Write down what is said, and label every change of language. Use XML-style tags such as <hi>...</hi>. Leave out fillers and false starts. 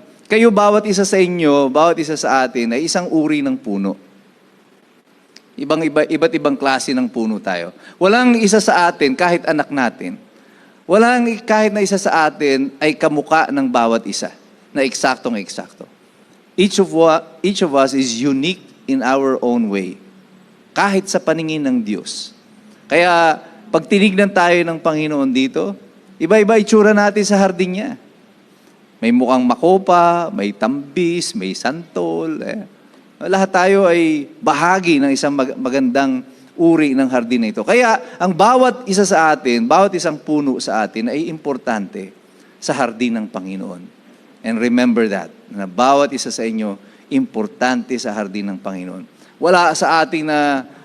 <tl>Kayo, bawat isa sa inyo, bawat isa sa atin ay isang uri ng puno. Iba't ibang klase ng puno tayo. Walang isa sa atin, kahit anak natin, kahit na isa sa atin ay kamuka ng bawat isa. Na eksaktong-eksakto.</tl> <en>Each of us is unique in our own way.</en> <tl>Kahit sa paningin ng Diyos. Kaya, pag tinignan tayo ng Panginoon dito, iba-iba itsura natin sa hardin niya. May mukhang makopa, may tambis, may santol. Lahat tayo ay bahagi ng isang magandang uri ng hardin na ito. Kaya, ang bawat isa sa atin, bawat isang puno sa atin ay importante sa hardin ng Panginoon.</tl> <en>And remember that,</en> <tl>na bawat isa sa inyo, importante sa hardin ng Panginoon. Wala sa ating na</tl>